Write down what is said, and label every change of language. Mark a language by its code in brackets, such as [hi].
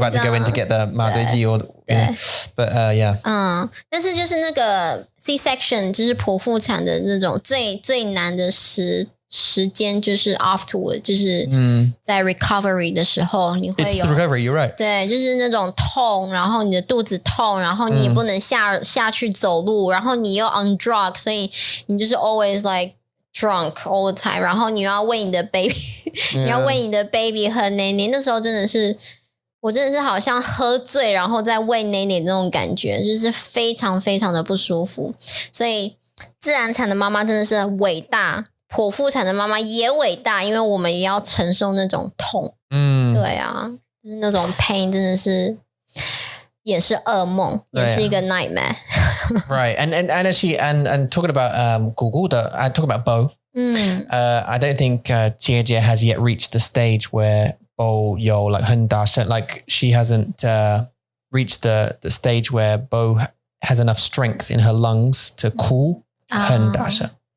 [en] You're about to go in to get the 麻醉剂 or but yeah. [zh] 但是就是那个 C-section 就是剖腹产的那种最难的时间就是 afterward， 就是在 recovery 的时候你会有 [en] It's the recovery, you're right. [zh] 对，就是那种痛，然后你的肚子痛，然后你也不能下去走路，然后你又 on drug，所以你就是 always like drunk all the time，然后你要喂你的 baby， 你要喂你的 baby 喝奶奶，那时候真的是我真的是好像喝醉，然后再喂奶奶那种感觉，就是非常非常的不舒服。所以自然产的妈妈真的是伟大，剖腹产的妈妈也伟大，因为我们也要承受那种痛。对啊，就是那种 pain 真的是也是噩梦，也是一个 nightmare。 [en] Right, and actually, and talking about talking about Bo. I don't think Jie has yet reached the stage where Bo like 很大声 like she hasn't reached the stage where Bo has enough strength in her lungs to 哭很大声。